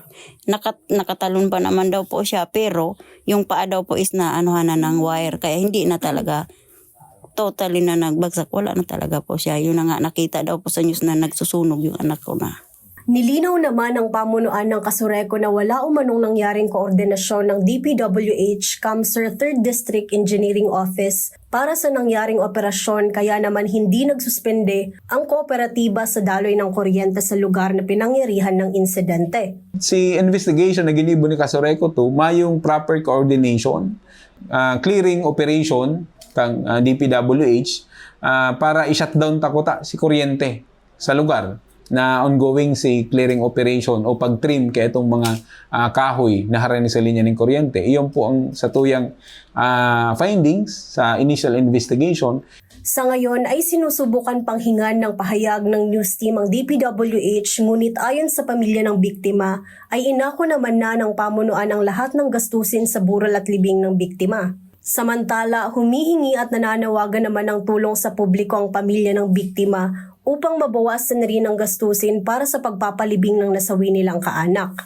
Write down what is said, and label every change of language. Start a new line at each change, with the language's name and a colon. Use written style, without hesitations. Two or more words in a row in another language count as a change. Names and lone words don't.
Filipino: Nakatalon pa naman daw po siya, pero yung paa daw po is naanuhan na ng wire. Kaya hindi na talaga totally na nagbagsak, wala na talaga po siya. Yun na nga, nakita daw po sa news na nagsusunog yung anak ko na. Nilinaw naman ng pamunuan ng Casoreco na wala umanong nangyaring koordinasyon ng DPWH CAMSER 3rd District Engineering Office para sa nangyaring operasyon kaya naman hindi nagsuspende ang kooperatiba sa daloy ng kuryente sa lugar na pinangyarihan ng insidente.
Bikol: Si investigation na ginibo ni Casoreco mayong
English: proper coordination, clearing operation
Bikol: kang DPWH para i-shutdown takota si kuryente sa lugar. na ongoing si
English: clearing operation
Bikol: o pag-trim kaya itong mga kahoy na harani sa linya ng kuryente. Iyon po ang satuyang findings sa
English: initial investigation.
Filipino: Sa ngayon ay sinusubukan panghingan ng pahayag ng news team ang DPWH, ngunit ayon sa pamilya ng biktima ay inako naman na ng pamunuan ang lahat ng gastusin sa bural at libing ng biktima. Samantala, humihingi at nananawagan naman ng tulong sa publiko ang pamilya ng biktima upang mabawasan rin ang gastusin para sa pagpapalibing ng nasawi nilang kaanak.